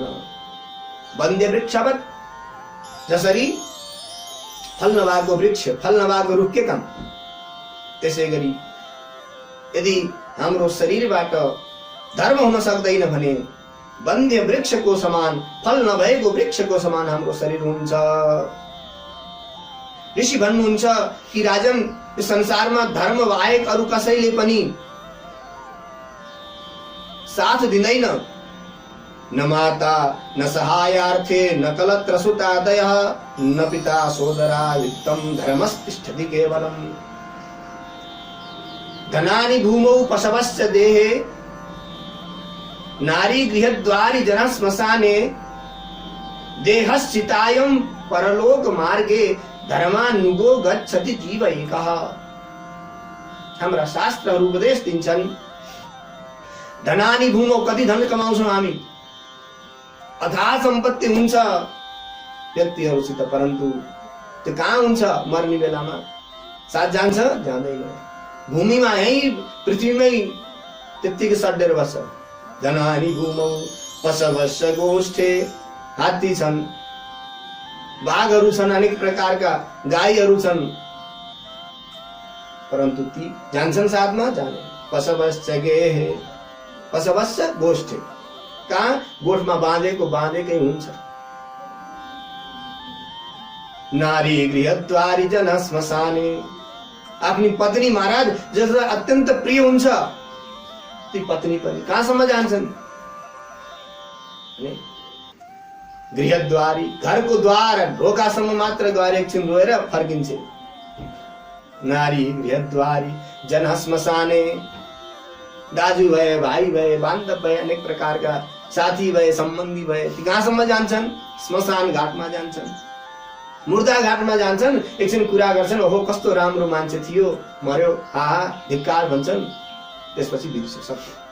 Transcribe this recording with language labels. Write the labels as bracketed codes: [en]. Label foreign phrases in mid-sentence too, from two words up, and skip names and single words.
[sa] वन्द्य वृक्षवत्, [ne] जसरी फल नभएको वृक्ष, फल नभएको रुख के काम, त्यसै गरी यदि हाम्रो शरीरबाट धर्म हुन सक्दैन भने वन्द्य वृक्षको समान, फल नभएको वृक्षको समान हाम्रो शरीर हुन्छ। ऋषि भन्नुहुन्छ कि राजन, यो संसारमा धर्म बाहेक अरु कसैले पनि साथ दिँदैन, [sa] न माता न सहायार्थे न कलत्र सुतादयः न पिता सोदरा युक्तं धर्मस्तिष्ठति केवलम्। धनानि भूमौ पशवश्च देहे नारी गृहद्वारि जनः श्मशाने देहश्चितायं परलोक मार्गे धर्मानुगो गच्छति जीव एकः। [ne] हाम्रा शास्त्रहरू उपदेश दिन्छन् [sa] धनानि भूमौ, [ne] कति धन कमाउँछौँ हामी, अथाह सम्पत्ति हुन्छ व्यक्तिहरूसित, परन्तु त्यो कहाँ हुन्छ मर्ने बेलामा, साथ जान्छ जाँदैन, भूमिमा यही पृथ्वीमै त्यत्तिकै सड्डेर बस्छ। [sa] धनानि भूमौ पशवस्य गोष्ठे, [ne] हात्ती छन्, बाघहरू छन्, अनेक प्रकारका गाईहरू छन्, परन्तु ती जान्छन् साथमा जाने। [sa] पशवस्य गेहे, पशवस्य गोष्ठे, [ne] कहाँ गोठमा बाँधेकै हुन्छ। [sa] नारी गृहद्वारि जनः श्मशाने, [ne] आफ्नी पत्नी महाराज जसलाई अत्यन्त प्रिय हुन्छ ती पत्नी पनि कहाँसम्म जान्छन्, गृहद्वारी, घरको द्वार ढोकासम्म मात्र गएर एकछिन रोएर फर्किन्छे। [sa] नारी गृहद्वारी जनः श्मशाने, [ne] दाजु भए, भाइ भए, बान्धव भए, अनेक प्रकारका साथी भए, सम्बन्धी भए, ती कहाँसम्म जान्छन्, श्मशान घाटमा जान्छन्, मुर्दा घाटमा जान्छन्, एकछिन कुरा गर्छन्, ओहो कस्तो राम्रो मान्छे थियो, मर्यो, आहा धिक्कार भन्छन्, त्यसपछि बिर्से सक्यो।